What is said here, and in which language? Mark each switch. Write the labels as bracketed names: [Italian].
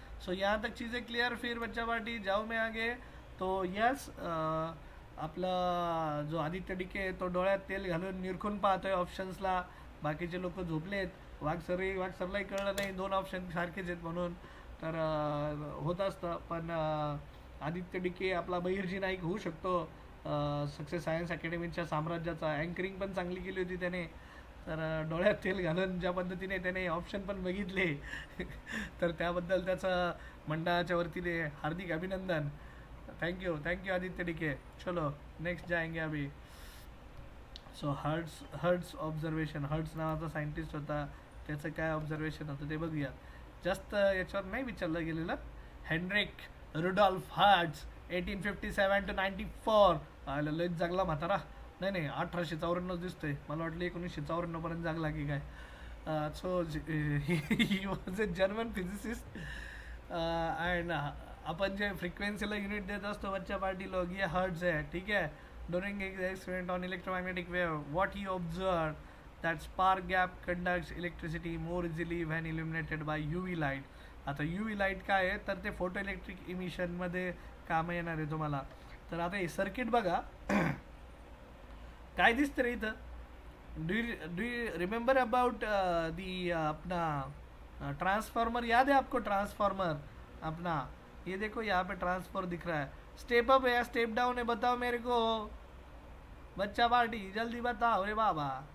[Hindi] सो यहाँ तक चीज़ें क्लियर. फिर बच्चा पार्टी जाओ मैं आगे. [Marathi] तो यस, आपला जो आदित्य डिके तो डोळ्यात तेल घालून निरखून पाहतोय ऑप्शन्सला. बाकीचे लोक झोपलेत. वागसरलाही कळलं नाही दोन ऑप्शन सारखेच आहेत म्हणून. तर होत असतं. पण आदित्य डिके आपला बहिर्जी नाईक होऊ शकतो सक्सेस सायन्स अकॅडमीच्या साम्राज्याचा. अँकरिंग पण चांगली केली होती त्याने. तर डोळ्यात तेल घालून ज्या पद्धतीने त्याने ऑप्शन पण बघितले तर त्याबद्दल त्याचं मंडळाच्या वतीने हार्दिक अभिनंदन. [Hindi] Thank you Aditya decay. चलो नेक्स्ट जाएंगे अभी. [Marathi] So hertz observation. हर्ट्स नावाचा सायंटिस्ट होता, त्याचं काय ऑब्झर्वेशन होतं ते बघूया. जास्त याच्यावर नाही विचारलं गेलेलं. Heinrich Rudolph hertz 1857 to 94. लयच जगला म्हातारा. नाही 1854 दिसतोय. मला वाटलं 1954 पर्यंत जगला की काय. [English] so he was a German physicist and [Hindi] अपन जो [Marathi] फ्रीक्वेंसीला यूनिट देत असतो [Hindi] बच्चा पार्टी लोग, ये हर्ट्ज है, ठीक है. [English] During experiment on electromagnetic wave what he observe that spark gap conducts electricity more easily when illuminated by UV light. [Marathi] आता UV लाईट काय आहे तर ते फोटो इलेक्ट्रिक इमिशनमध्ये काम येणार आहे तुम्हाला. तर आता हे सर्किट बघा काय दिसतं रे इथं. [English] do you remember about the [Hindi] अपना ट्रांसफार्मर, याद है आपको ट्रांसफार्मर अपना. ये देखो यहाँ पे ट्रांसफर दिख रहा है. स्टेप अप है या स्टेप डाउन है बताओ मेरे को बच्चा पार्टी, जल्दी बताओ रे बाबा.